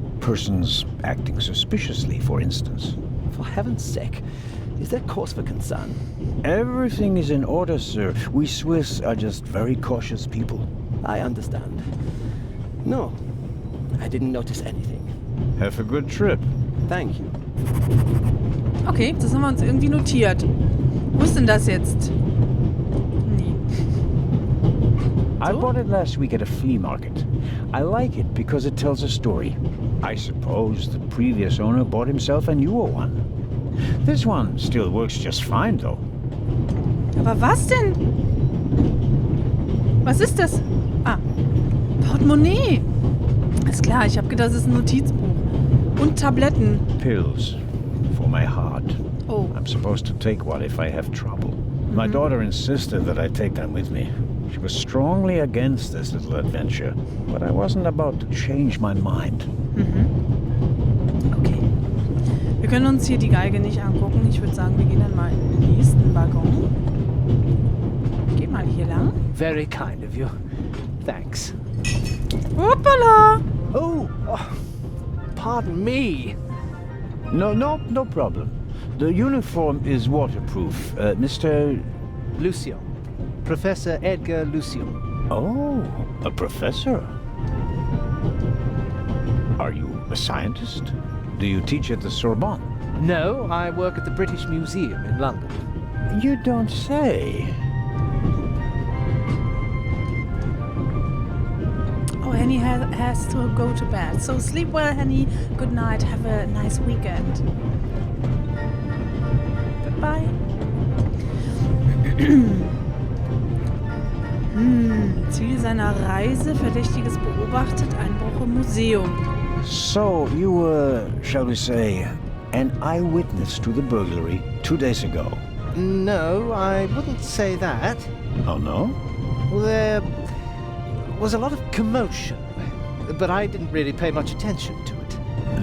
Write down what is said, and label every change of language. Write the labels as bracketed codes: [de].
[en] Persons acting suspiciously, for instance. For heaven's sake, is there cause for concern? Everything is in order, sir. We Swiss are just very cautious people. I understand. No, I didn't notice anything. Have a good trip. Thank you. [de] Okay, das haben wir uns irgendwie notiert. Wo ist denn das jetzt? Nee. [en] I [de] So? [en] bought it last week at a flea market. I like it because it tells a story. I suppose the previous owner bought himself a newer one. This one still works just fine, though. [de] Aber was denn? Was ist das? Ah, Portemonnaie. Ist klar, ich habe gedacht, das ist ein Notizbuch. Und Tabletten. [en] Pills for my heart. Oh. I'm supposed to take one if I have trouble. My daughter insisted that I take them with me. She was strongly against this little adventure, but I wasn't about to change my mind. Okay. [de] Wir können uns hier die Geige nicht angucken. Ich würde sagen, wir gehen dann mal in den nächsten Waggon. Geh mal hier lang. [en] Very kind of you. Thanks. [de] Hoppala! [en] Oh, pardon me. No problem. The uniform is waterproof. Mr. Lucian. Professor Edgar Lucian. Oh, a professor. Are you a scientist? Do you teach at the Sorbonne? No, I work at the British Museum in London. You don't say. Oh, Henny has to go to bed. So sleep well, Henny. Good night. Have a nice weekend. Goodbye. [de] Ziel seiner Reise: Verdächtiges beobachtet, Einbruch im Museum. [en] So, you were, shall we say, an eyewitness to the burglary 2 days ago? No, I wouldn't say that. Oh, no? There was a lot of commotion, but I didn't really pay much attention to it.